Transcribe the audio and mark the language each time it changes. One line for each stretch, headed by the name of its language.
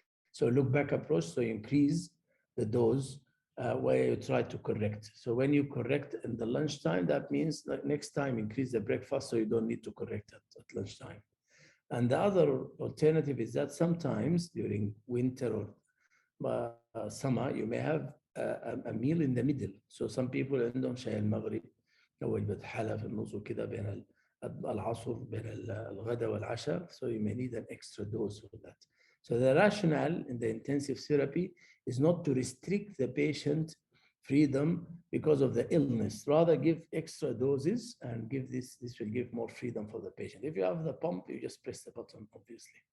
English: So look back approach, so you increase the dose where you try to correct. So when you correct in the lunchtime, that means that next time increase the breakfast so you don't need to correct at lunchtime. And the other alternative is that sometimes during winter or summer, you may have a meal in the middle. So some people
Arabic: عندهم شاي المغرب وجبة حلا في النص وكده بين العصر بين الغداء والعشاء.
English: So you may need an extra dose for that. So the rationale in the intensive therapy is not to restrict the patient freedom because of the illness, rather give extra doses and give this will give more freedom for the patient. If you have the pump, you just press the button, obviously.